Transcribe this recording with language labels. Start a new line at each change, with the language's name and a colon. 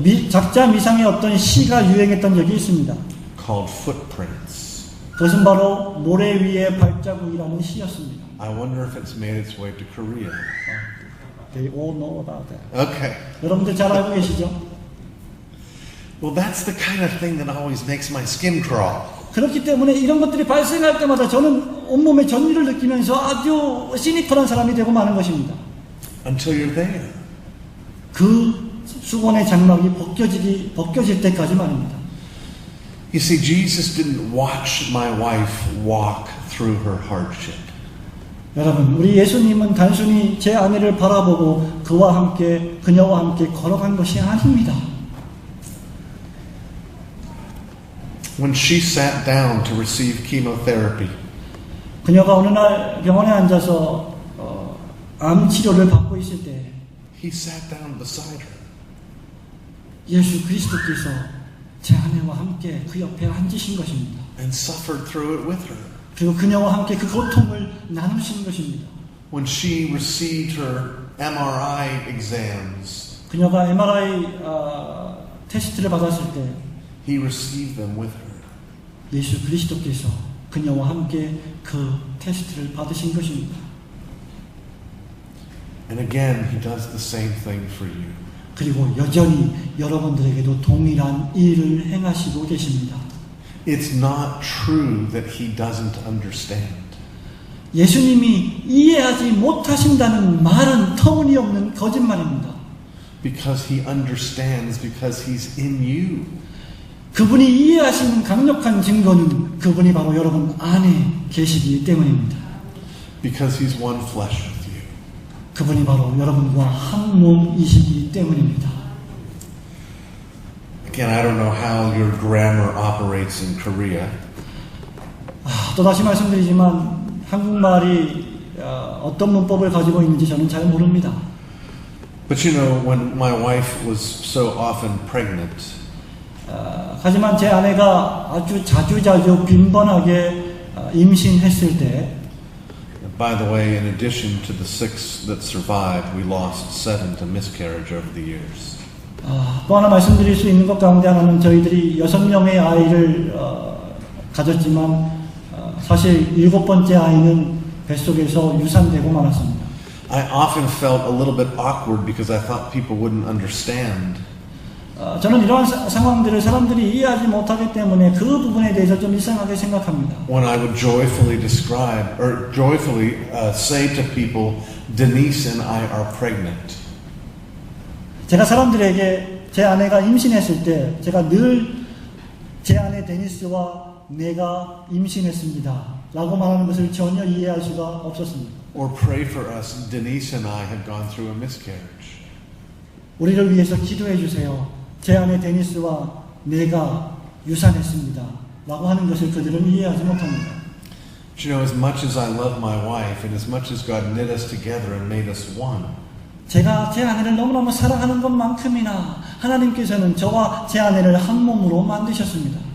Korean: 작자 미상의 어떤 시가 유행했던 적이 있습니다.
English: Called Footprints.
Korean: 그것은 바로 모래 위의 발자국이라는 시였습니다.
English: I wonder if it's made its way to Korea. They all know about that. Okay.
Korean: 여러분들 잘 알고 계시죠?
English: Well, that's the kind of thing that always makes my skin crawl.
Korean: 그렇기 때문에 이런 것들이 발생할 때마다 저는 온몸에 전율을 느끼면서 아주 시니컬한 사람이 되고 마는 것입니다.
English: Until you're there.
Korean: 그 수건의 장막이 벗겨질 때까지 말입니다.
English: You see, Jesus didn't watch my wife walk through her hardship.
Korean: 여러분, 우리 예수님은 단순히 제 아내를 바라보고 그녀와 함께 걸어간 것이 아닙니다.
English: When she sat down to receive chemotherapy,
Korean: 그녀가 어느 날 병원에 앉아서 암 치료를 받고 있을 때
English: he sat down beside her.
Korean: 예수 그리스도께서 제 아내와 함께 그 옆에 앉으신 것입니다.
English: And suffered through it with her.
Korean: 그리고 그녀와 함께 그 고통을 나누신 것입니다.
English: When she received her MRI exams,
Korean: 그녀가 MRI 테스트를 받았을 때
English: he received them with her.
Korean: 예수 그리스도께서 그녀와 함께 그 테스트를 받으신 것입니다.
English: And again, he does the same thing for you.
Korean: 그리고 여전히 여러분들에게도 동일한 일을 행하시고 계십니다.
English: It's not true that he doesn't understand.
Korean: 예수님이 이해하지 못하신다는 말은 터무니없는 거짓말입니다.
English: Because he understands, because he's in you.
Korean: 그분이 이해하시는 강력한 증거는 그분이 바로 여러분 안에 계시기 때문입니다.
English: Because he's one flesh with you.
Korean: 그분이 바로 여러분과 한 몸이시기 때문입니다.
English: Again, I don't know how your grammar operates in Korea.
Korean: 또다시 말씀드리지만 한국말이 어떤 문법을 가지고 있는지 저는 잘 모릅니다.
English: But you know, when my wife was so often pregnant,
Korean: 하지만 제 아내가 아주 자주 빈번하게 임신했을 때,
English: by the way, in addition to the 6 that survived, we lost 7 to miscarriage over the years.
Korean: 또 하나 말씀드릴 수 있는 것 가운데 하나는 저희들이 6명의 아이를 가졌지만 사실 7번째 아이는 뱃속에서 유산되고 말았습니다.
English: I often felt a little bit awkward because I thought people wouldn't understand.
Korean: 저는 이러한 상황들을 사람들이 이해하지 못하기 때문에 그 부분에 대해서 좀 이상하게 생각합니다.
English: When I would joyfully describe or joyfully say to people, Denise and I are pregnant.
Korean: 제가 사람들에게 제 아내가 임신했을 때 제가 늘 제 아내 데니스와 내가 임신했습니다 라고 말하는 것을 전혀 이해할 수가 없었습니다.
English: Or pray for us, Denise and I have gone through a miscarriage.
Korean: 우리를 위해서 기도해 주세요. 제 아내 데니스와 내가 유산했습니다 라고 하는 것을 그들은 이해하지 못합니다.
English: But you know, as much as I love my wife and as much as God knit us together and made us one,
Korean: 제가 제 아내를 너무너무 사랑하는 것만큼이나 하나님께서는 저와 제 아내를 한 몸으로 만드셨습니다.